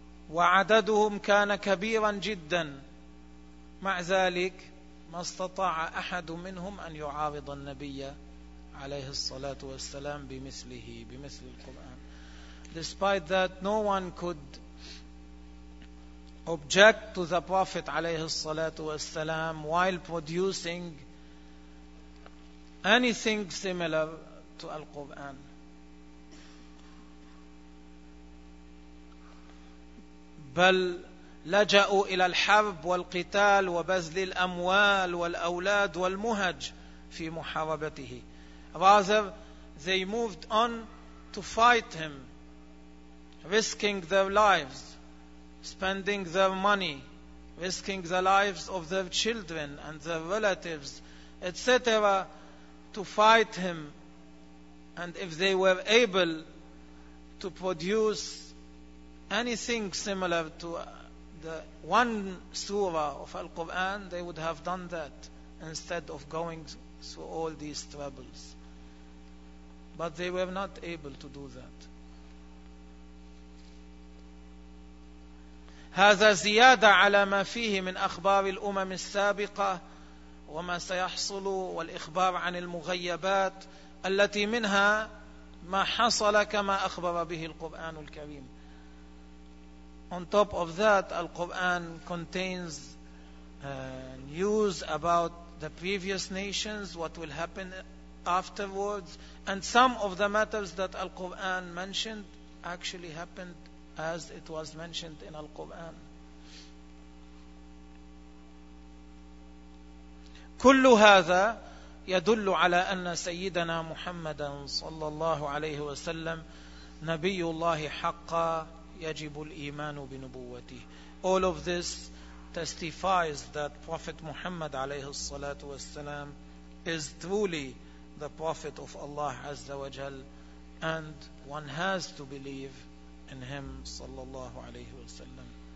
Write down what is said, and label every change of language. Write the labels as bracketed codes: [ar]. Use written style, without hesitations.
[ar] وعددهم كان كبيرا جدا مع ذلك ما استطاع أحد منهم أن يعارض النبي عليه الصلاة والسلام بمثله بمثل القرآن. [en] Despite that, no one could object to the Prophet [ar] عليه الصلاة والسلام [en] while producing anything similar to Al-Quran. [ar] بل لجأوا إلى الحرب والقتال وبذل الأموال والأولاد والمهج في محاربته. [en] Rather, they moved on to fight him, risking their lives, spending their money, risking the lives of their children and their relatives, etc., to fight him, and if they were able to produce anything similar to the one surah of Al-Quran, they would have done that instead of going through all these troubles. But they were not able to do that. [ar] هذا زيادة على ما فيه من أخبار الأمم السابقة وما سيحصل والإخبار عن المغيبات التي منها ما حصل كما أخبر به القرآن الكريم. [en] On top of that, Al-Quran contains news about the previous nations, what will happen afterwards, and some of the matters that Al-Quran mentioned actually happened as it was mentioned in Al-Quran. [ar] كل هذا يدل على أن سيدنا محمدا صلى الله عليه وسلم نبي الله حقا يجب الإيمان بنبوته. [en] All of this testifies that Prophet Muhammad [ar] عليه الصلاة والسلام [en] is truly the Prophet of Allah [ar] عز وجل, [en] and one has to believe in him [ar] صلى الله عليه وسلم.